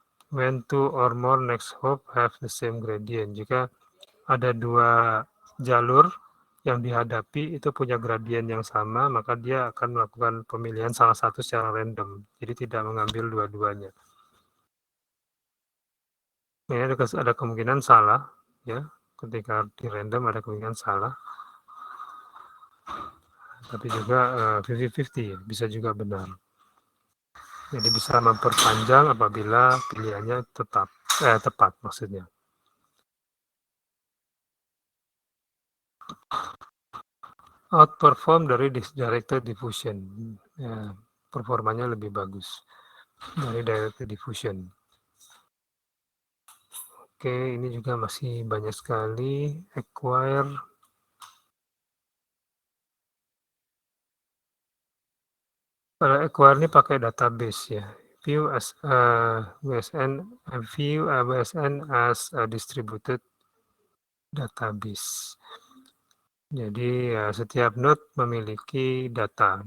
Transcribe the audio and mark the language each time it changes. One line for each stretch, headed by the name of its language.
English: When two or more next hop have the same gradient.
Indonesian: Jika ada dua jalur yang dihadapi itu punya gradien yang sama, maka dia akan melakukan pemilihan salah satu secara random. Jadi tidak mengambil dua-duanya. Ini ada kemungkinan salah, ya. Ketika di random ada kemungkinan salah. Tapi juga 50-50 ya, bisa juga benar. Jadi bisa memperpanjang apabila pilihannya tepat maksudnya.
English: Outperform
Indonesian: dari
English: directed diffusion.
Indonesian: Ya, performanya lebih bagus dari directed diffusion. Oke, ini juga masih banyak sekali acquire. Pada acquire ini pakai database ya.
English: View as WSN view WSN as a distributed database.
Indonesian: Jadi ya, setiap node memiliki data.